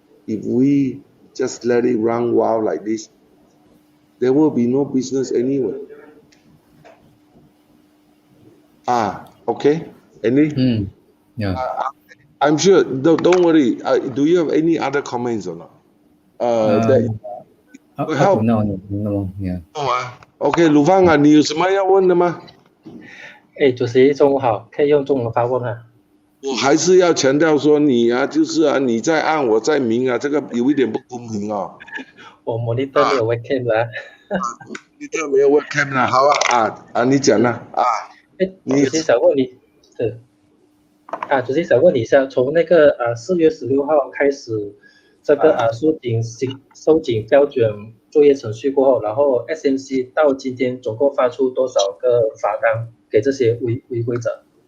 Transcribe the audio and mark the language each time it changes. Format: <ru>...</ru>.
<en>If we just let it run wild like this, there will be no business anyway. Okay. Andy? Yeah. I'm sure. Don't worry. Do you have any other comments or not? Up to now, no. Yeah.</en> <zh>OK，鲁芳啊，你有什么要问的吗？主席中午好，可以用中文发问啊。我还是要强调说你就是你在暗我在明这个有一点不公平哦。我 monitor 没有 webcam 的 monitor 没有 webcam 啦，好你讲啦主席想问你主席想问你一下，从那个4月16号开始，这个收紧标准作业程序过后，然后 SMC 到今天总共发出多少个罚单给这些违规者？</zh>